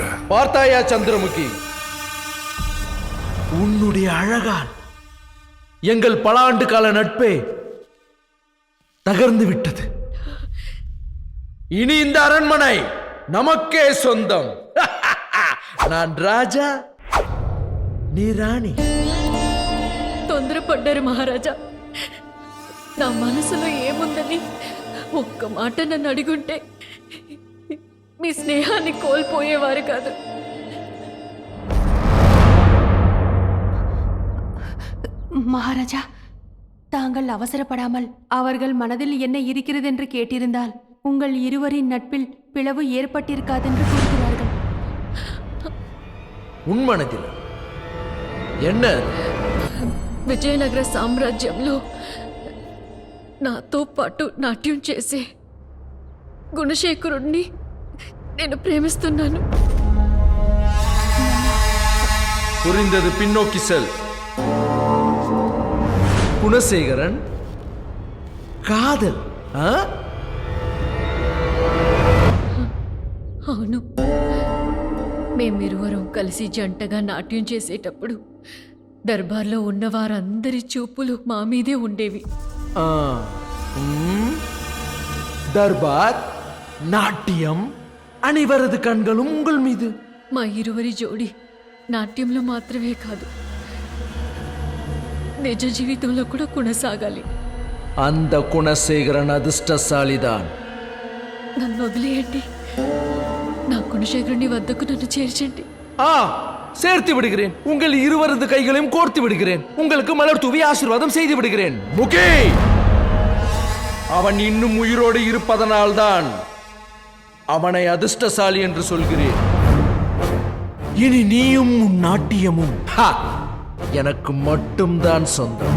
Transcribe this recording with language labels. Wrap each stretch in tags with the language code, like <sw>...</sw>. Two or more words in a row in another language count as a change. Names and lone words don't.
<ta>பார்த்தாயா சந்திரமுகி, உன்னுடைய அழகால் எங்கள் பல ஆண்டு கால நட்பே தகர்ந்து விட்டது. இனி இந்த அரண்மனை நமக்கே சொந்தம். நான் ராஜா, நீ ராணி.</ta> <te>తొందరపడ్డారు మహారాజా. నా మనసులో ఏముందని ఒక్క మాట నన్ను అడిగుంటే మీ స్నేహాన్ని కోల్పోయేవారు కాదు.</te> <ta>மகாராஜா, தாங்கள் அவசரப்படாமல் அவர்கள் மனதில் என்ன இருக்கிறது என்று கேட்டிருந்தால் உங்கள் இருவரின் நட்பில் பிளவு ஏற்பட்டிருக்காதென்று கூறுகிறார்கள். உன் மனதில் என்ன?</ta> <te>విజయనగర సామ్రాజ్యంలో నాతో పాటు నాట్యం చేసే గుణశేఖరుణ్ణి నేను ప్రేమిస్తున్నాను.</te> <ta>புரிந்தது, பின்னோக்கி செல். குணசேகரன் காதல்?</ta> <te>అవును, మేమిరువరం కలిసి జంటగా నాట్యం చేసేటప్పుడు దర్బార్లో ఉన్న వారందరి చూపులు మా మీదే ఉండేవి.</te> <ta>தர்பார், நாட்டியம், அனைவரது கண்களும் உங்கள் மீது.</ta> <te>మా ఇరువరి జోడి నాట్యంలో మాత్రమే కాదు, నిజ జీవితంలో కూడా కొనసాగాలి.</te> <ta>அந்த குணசேகரன் அதிர்ஷ்டசாலிதான்.</ta> <te>నన్ను వదిలేయండి, నా குணசேகரని వద్దకు నన్ను చేర్చండి.</te> <ta>சேர்த்து விடுகிறேன். உங்கள் இருவரது கைகளையும் கோர்த்து விடுகிறேன். உங்களுக்கு மலர் தூவி ஆசீர்வாதம் செய்து விடுகிறேன். முகே, அவன் இன்னும் உயிரோடு இருப்பதனால்தான் அவனை அதிர்ஷ்டசாலி என்று சொல்கிறேன். இனி நீயும் உன் நாட்டியமும் எனக்கு மட்டும்தான் சொந்தம்.</ta>